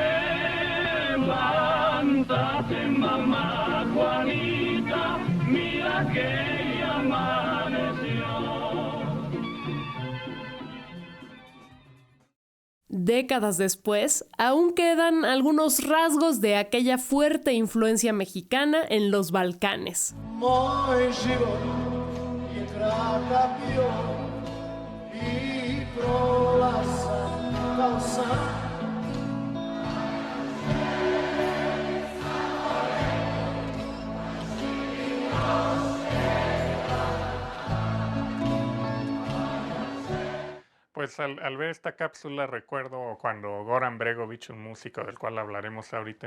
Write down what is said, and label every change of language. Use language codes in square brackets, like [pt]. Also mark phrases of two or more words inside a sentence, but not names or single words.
[es] Levántate, mamá Juanita, mira que ya amaneció. Décadas después, aún quedan algunos rasgos de aquella fuerte influencia mexicana en los Balcanes. [sr] Moj život je kratak bio I prolazan kao san. [es] Pues al ver esta cápsula recuerdo cuando Goran Bregović, un músico del cual hablaremos ahorita en